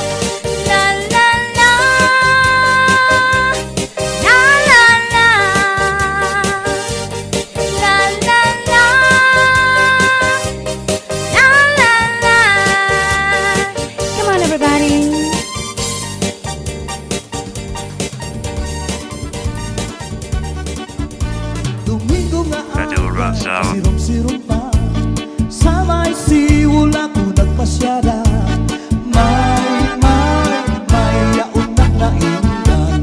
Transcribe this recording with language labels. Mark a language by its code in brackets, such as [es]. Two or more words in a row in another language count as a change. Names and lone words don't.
[en] La la la, la la la, la la la, la la la. Come on, everybody. [bik] Domingo nga Radio Rasaw. sirom-sirom pa sa may siwul ako nagpasyada. May yaon na nainggan.